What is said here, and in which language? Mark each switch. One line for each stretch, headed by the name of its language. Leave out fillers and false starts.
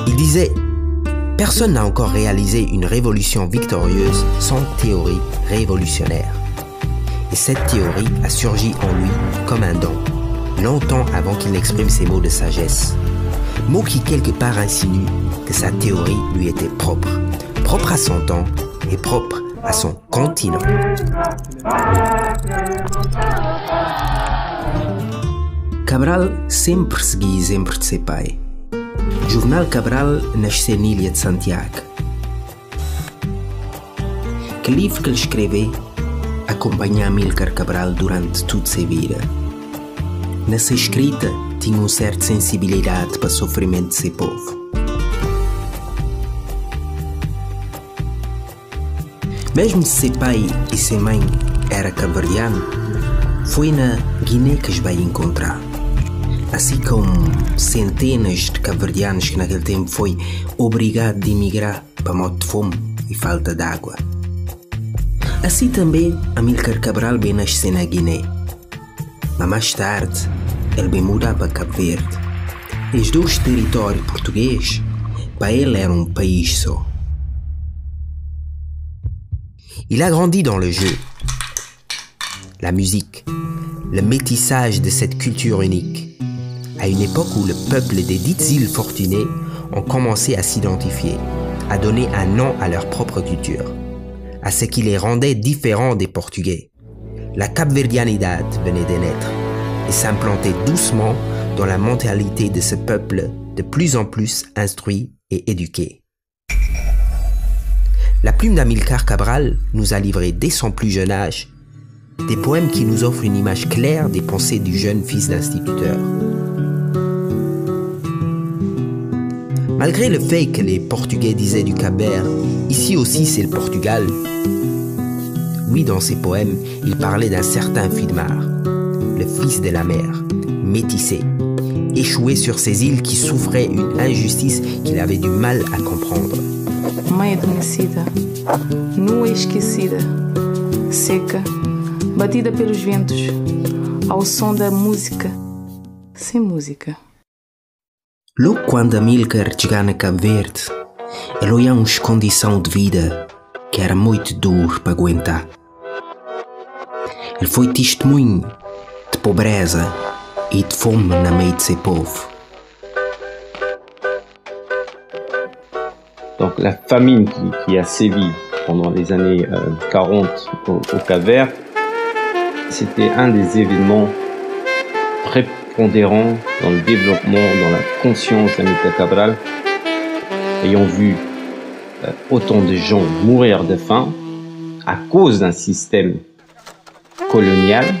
French: Il disait « Personne n'a encore réalisé une révolution victorieuse sans théorie révolutionnaire. » Et cette théorie a surgi en lui comme un don, longtemps avant qu'il n'exprime ces mots de sagesse. Mots qui quelque part insinuent que sa théorie lui était propre, propre à son temps et propre à son continent.
Portuguese: Cabral sempre seguia exemplos de seu pai. Juvenal Cabral nasceu na ilha de Santiago. Que livro que ele escreveu acompanha Amílcar Cabral durante toda sua vida. Na sua escrita, tinha uma certa sensibilidade para o sofrimento de seu povo. Mesmo se seu pai e sua mãe eram cabo-verdianos, foi na Guiné que os veio encontrar. Assim como centenas de cabo-verdianos que naquele tempo foi obrigado a emigrar para morte de fome e falta de água. Assim também Amílcar Cabral bem nasceu na Guiné. Mas mais tarde, ele bem mudou para Cabo Verde. Os 2 territórios portugueses, para ele era um país só.
French: Il a grandi dans le jeu, la musique, le métissage de cette culture unique, à une époque où le peuple des dites îles fortunées ont commencé à s'identifier, à donner un nom à leur propre culture, à ce qui les rendait différents des Portugais. La Capverdianidad venait de naître et s'implantait doucement dans la mentalité de ce peuple de plus en plus instruit et éduqué. La plume d'Amílcar Cabral nous a livré dès son plus jeune âge des poèmes qui nous offrent une image claire des pensées du jeune fils d'instituteur. Malgré le fait que les Portugais disaient du Cap-Vert « ici aussi c'est le Portugal », oui, dans ses poèmes, il parlait d'un certain Fidmar, le fils de la mer, métissé, échoué sur ces îles qui souffraient une injustice qu'il avait du mal à comprendre.
Portuguese: Mãe adormecida, nua e esquecida, seca, batida pelos ventos, ao som da música, sem música. Logo quando Amílcar chegou na Cabo Verde, ele olhou uma condição de vida que era muito duro para aguentar. Ele foi testemunho de pobreza e de fome no meio de seu povo.
French: Donc la famine qui a sévi pendant les années 40 au Cap-Vert, c'était un des événements prépondérants dans le développement, dans la conscience d'Amílcar Cabral, ayant vu autant de gens mourir de faim à cause d'un système colonial.